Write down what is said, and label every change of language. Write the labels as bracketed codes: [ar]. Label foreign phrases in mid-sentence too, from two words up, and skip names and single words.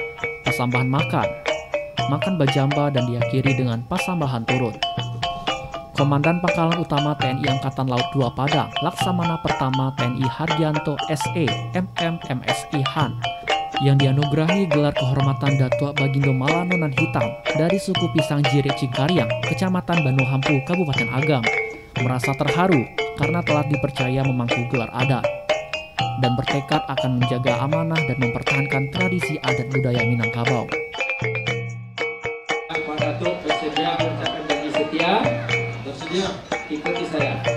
[id] pasambahan makan bajamba, dan diakhiri dengan pasambahan turun. Komandan Pangkalan Utama TNI Angkatan Laut 2 Padang, Laksamana Pertama TNI Hardianto SE, MMMSI Han, yang dianugerahi gelar kehormatan Datuk Bagindo Malano Nan Hitam dari suku Pisang Jire Cingkariang, Kecamatan Banu Hampu, Kabupaten Agam, merasa terharu karena telah dipercaya memangku gelar adat dan bertekad akan menjaga amanah dan mempertahankan tradisi adat budaya Minangkabau. Pak Datuk bersedia mengucapkan janji setia. Bersedia. Ikuti saya.